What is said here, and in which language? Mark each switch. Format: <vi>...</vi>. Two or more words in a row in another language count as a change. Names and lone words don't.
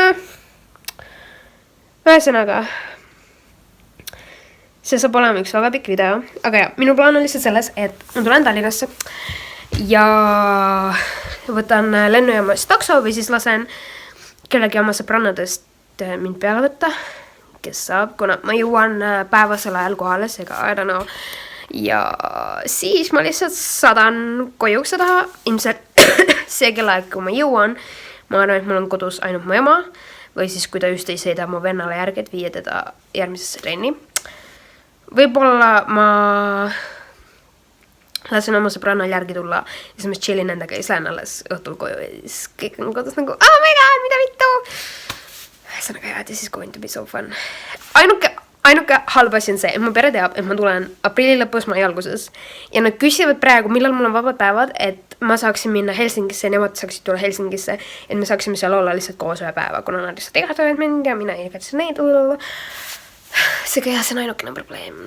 <et>Ühesõnaga, see saab olema üks väga pikk video. Aga jah, minu plaan on lihtsalt selles, et ma tulen Tallinnasse ja võtan lennujaamast takso või siis lasen kellegi oma sõbrannadest mind peale võtta, kes saab, kuna ma jõuan päevasel ajal kohale, seega</et> <en>I don't know.</en> <et>Ja siis ma lihtsalt sadan kojuukse taha, ilmselt see kellaaeg, kui ma jõuan, ma arvan, et mul on kodus ainult mu ema, või siis kui ta just ei sõida mu vennale järgi, et viia teda järgmisesse trenni. Võib-olla ma lasen oma sõbrannal järgi tulla ja siis ma chillin endaga ja siis lähen alles õhtul koju ja siis kõik on kodus nagu,</et> <en>oh my god,</en> <et>mida vittu! Ühesõnaga jah,</et> <en>this is going to be so fun.</en> <et>Ainuke halb asi on see, et mu pere teab, et ma tulen aprilli lõpus, mai alguses. Ja nad küsivad praegu, millal mul on vabad päevad, et ma saaksin minna Helsingisse ja nemad saaksid tulla Helsingisse, et me saaksime seal olla lihtsalt koos ühe päeva, kuna nad lihtsalt igatavad mind ja mina igatsen neid. Seega jah, see on ainukene probleem.</et>